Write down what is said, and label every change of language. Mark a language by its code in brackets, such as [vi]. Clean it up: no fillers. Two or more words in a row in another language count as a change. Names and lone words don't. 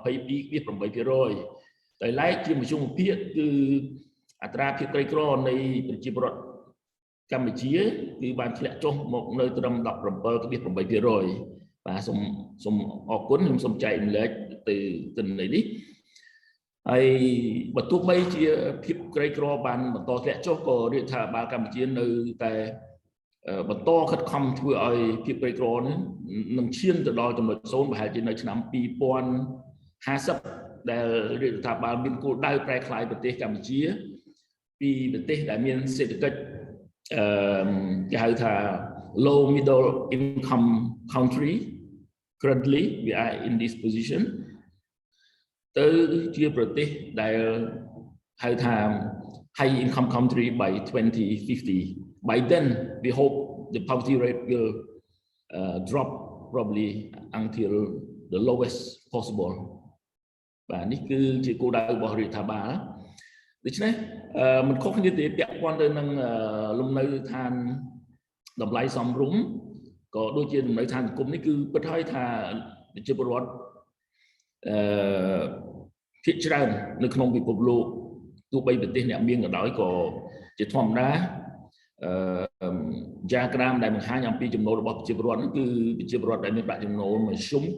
[km] 22.8% តែឡែកជាមធ្យមភាគគឺអត្រាភាពក្រីក្រនៃប្រជាពលរដ្ឋកម្ពុជាគឺបានធ្លាក់ចុះមកនៅត្រឹម 17.8% បាទសូមអរគុណខ្ញុំសូមចែកម្លែកទៅទិន្នន័យនេះហើយបើទោះបីជាភាពក្រីក្របានបន្តធ្លាក់ចុះក៏រាជរដ្ឋាភិបាលកម្ពុជានៅតែបន្តខិតខំធ្វើឲ្យភាពក្រីក្រនេះនឹងឈានទៅដល់ចំណុច0ប្រហែលជានៅឆ្នាំ 2050ដែលរាជរដ្ឋាភិបាលមានគោលដៅប្រែក្លាយប្រទេសកម្ពុជាពីប្រទេសដែលមានសេដ្ឋកិច្ចគេហៅថា [en] low middle income country currently we are in this position [km] ទៅជាប្រទេសដែលហៅថា [en] high income country by 2050 by then we hope the poverty rate will drop probably until the lowest possible [km] បាទនេះគឺជាគោលដៅរបស់រាជរដ្ឋាភិបាលដូច្នេះមិនខុសគ្នាទេពាក់ព័ន្ធទៅនឹងលំនៅឋានតម្លៃសមរម្យក៏ដូចជាលំនៅឋានសង្គមនេះគឺពិតហើយថាប្រជាពលរដ្ឋ ភាគច្រើននៅក្នុងពិភពលោកទោះបីប្រទេសអ្នកមានក៏ដោយក៏ជាធម្មតាយ៉ាក្រាមដែលបង្ហាញអំពីចំណូលរបស់ប្រជាពលរដ្ឋគឺប្រជាពលរដ្ឋដែលមានប្រាក់ចំណូលមធ្យម